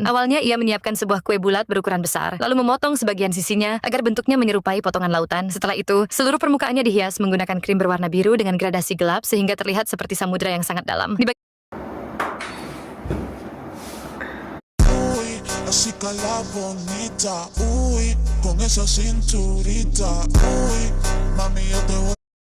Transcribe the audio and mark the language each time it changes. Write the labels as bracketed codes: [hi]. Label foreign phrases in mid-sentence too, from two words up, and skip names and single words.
[id] Awalnya ia menyiapkan sebuah kue bulat berukuran besar, lalu memotong sebagian sisinya agar bentuknya menyerupai potongan lautan. Setelah itu, seluruh permukaannya dihias menggunakan krim berwarna biru dengan gradasi gelap sehingga terlihat seperti samudra yang sangat dalam. [es] Así que la bonita, uy, con esa cinturita, uy, mami yo te voy.